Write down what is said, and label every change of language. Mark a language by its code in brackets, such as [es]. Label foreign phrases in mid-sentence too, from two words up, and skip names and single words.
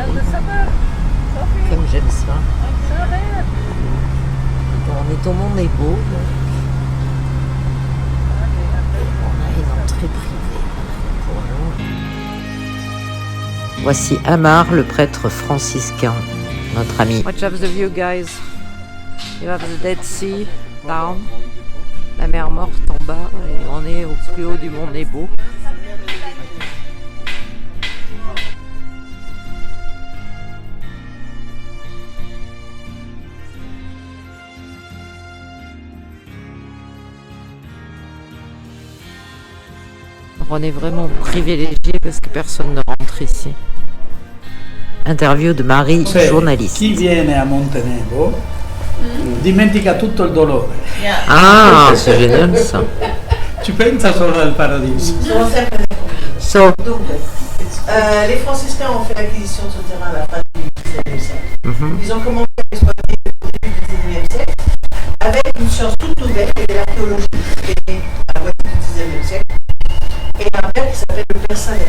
[fr] Comme j'aime ça. On est au Mont Nebo. On a une entrée privée pour nous. Voici Amar, le prêtre franciscain, notre ami. [en] Watch out the view, guys. You have the Dead Sea down. [fr] La mer Morte en bas et on est au plus haut du Mont Nebo. On est vraiment privilégié parce que personne ne rentre ici. Interview de Marie, journaliste. [it] Chi viene a Monte Nebo dimentica tutto il dolore. [fr] Ah, c'est génial ça. [it] Ci pensa solo al paradiso. [fr] So, Les franciscains ont fait l'acquisition de ce terrain à la fin du XIXe siècle. Ils ont commencé à exploiter au début du XIXe siècle avec une science toute nouvelle qui est l'archéologie, qui est née à la moitié du XIXe siècle, et un père qui s'appelle le père Salem.